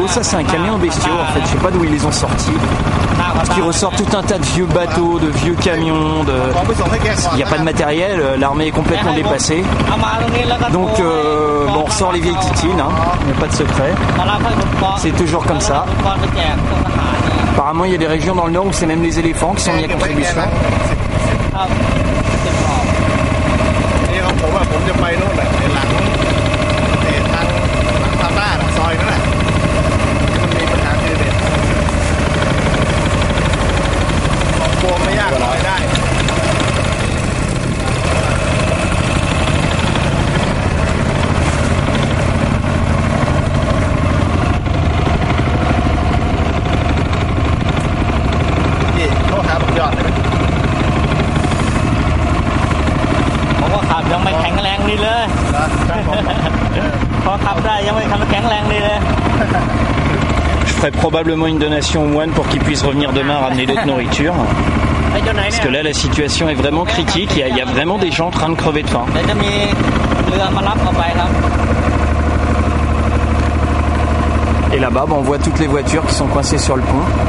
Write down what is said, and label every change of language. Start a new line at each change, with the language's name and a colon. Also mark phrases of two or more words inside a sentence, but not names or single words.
French: Ça c'est un camion à bestiaux en fait, je sais pas d'où ils les ont sortis. Parce qu'ils ressortent tout un tas de vieux bateaux, de vieux camions, il n'y a pas de matériel, l'armée est complètement dépassée. Donc on ressort les vieilles titines, il n'y a pas de secret. C'est toujours comme ça. Apparemment il y a des régions dans le nord où c'est même les éléphants qui sont mis à contribution.
Thai: ผมจะไปโน่นแหละในหลังทางพาต้าซอยนั่นแหละมันมีปัญหาทีเด็ด กลัวไม่ยากลอยได้นี่โทษครับยอดเลย ยังไม่แข็งแรงดีเลยพอขับได้ยังไม่แข็งแรงดีเลย
French: Je ferai probablement une donation aux moines pour qu'ils puissent revenir demain ramener d'autres nourritures. Parce que là la situation est vraiment critique, il y a vraiment des gens en train de crever de faim. Et là-bas on voit toutes les voitures qui sont coincées sur le pont.